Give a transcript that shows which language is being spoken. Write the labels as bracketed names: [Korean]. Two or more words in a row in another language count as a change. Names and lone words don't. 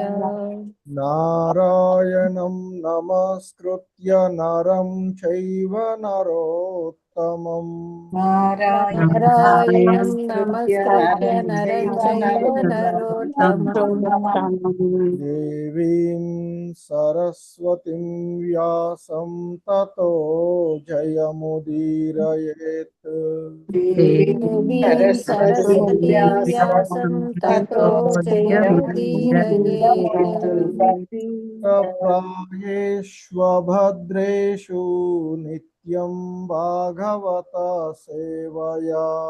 [Sanskrit] నారాయణం నమస్కృత్య నరం చైవ నరోత్తమం. నారాయణం నమస్కృత్య నరం చైవ నరోత్తమం. దేవీం సరస్వతిం వ్యాసం తతో జయముదీరయేత్. సరస్వతీ వ్యాసం తతో జయముదీరయేత్. ప్రాయేష్వభద్రేషు నిత్యం భాగవత సేవయా.